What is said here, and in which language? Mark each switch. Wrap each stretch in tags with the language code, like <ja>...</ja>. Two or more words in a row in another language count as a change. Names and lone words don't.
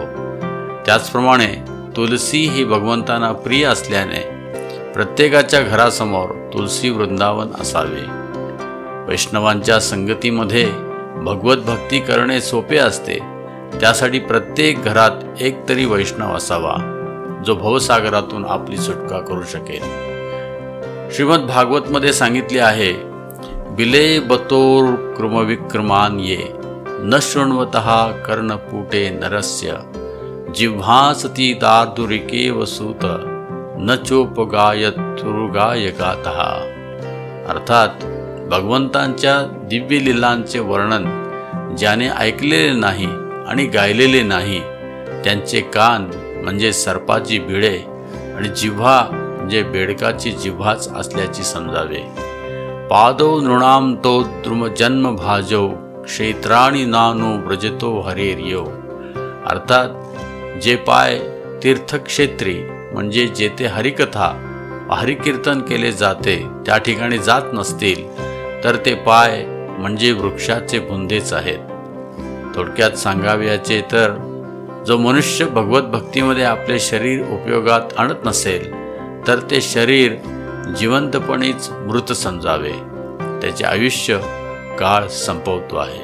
<mr>त्याचप्रमाणे तुलसी ही भगवंतांना प्रिय असल्याने प्रत्येकाच्या घरासमोर तुलसी वृंदावन असावे। वैष्णवांच्या संगतीमध्ये भगवत भक्ती करणे सोपे असते, त्यासाठी प्रत्येक घरात एक तरी वैष्णव असावा जो भवसागरातून आपली सुटका करू शकेल। श्रीमद भागवत मध्ये सांगितले आहे,</mr> <sa>बिले बतोर कृमविक्रमान ये न शृण्वतः कर्णपुटे नरस्य, जिह्वासती दार्दुरिके वसूत न चोपगायतुर्गाय गातः।</sa> <mr>अर्थात भगवंतांच्या दिव्य लीलांचे वर्णन ज्याने ऐकलेले नाही आणि गायलेले नाही त्यांचे कान म्हणजे सर्पाची बिळे आणि जिव्हा म्हणजे बेडकाची जिव्हाच असल्याची समजावे।</mr> <sa>पादो नृणाम तो द्रुम जन्म भाजो, क्षेत्राणी नानो व्रजतो हरेर्यो।</sa> <mr>अर्थात जे पाय तीर्थक्षेत्री म्हणजे जेथे हरिकथा हरिकीर्तन केले जाते त्या ठिकाणी जात नसतील तर ते पाय म्हणजे वृक्षाचे बुंदेच आहेत। थोडक्यात सांगावयाचे तर जो मनुष्य भगवत भक्तीमध्ये आपले शरीर उपयोगात आणत नसेल तर ते शरीर जिवंतपणेच मृत समजावे, त्याचे आयुष्य काळ संपवतो आहे।</mr>